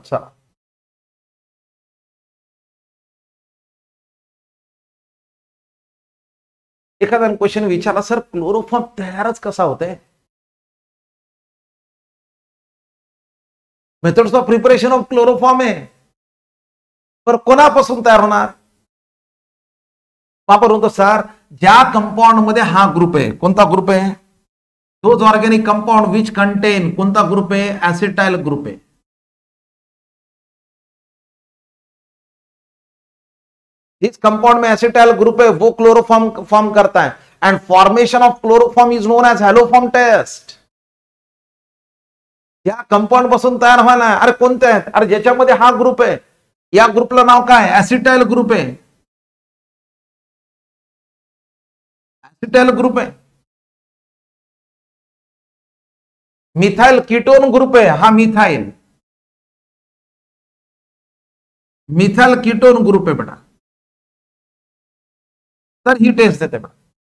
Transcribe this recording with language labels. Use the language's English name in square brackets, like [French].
[Marathi] चला एखादा क्वेश्चन विचारला, सर क्लोरोफॉर्म तयारच कसा होतंय, [English] methods of preparation of chloroform [Marathi] आहे, पर कोणापासून तयार होणार? वापर होतो सर, ज्या कंपाउंड मध्ये हा ग्रुप आहे, कोणता ग्रुप आहे, [English] those organic compound which contain, [Marathi] कोणता ग्रुप आहे, एसिटाइल ग्रुप आहे। [Hindi] जिस कंपाउंड में एसिटाइल ग्रुप है वो क्लोरोफॉर्म फॉर्म करता है, [English] And formation of chloroform is known as haloform test. [Marathi] या कंपाउंड पासून तयार व्हायला, अरे कोणते आहेत, अरे ज्याच्यामध्ये हा ग्रुप आहे, या ग्रुपला नाव काय, एसिटाइल ग्रुप आहे, एसिटाइल ग्रुप आहे। मिथाइल कीटोन ग्रुप आहे, हा मिथाइल कीटोन ग्रुप आहे बेटा, तर ही टेस्ट देते बेटा।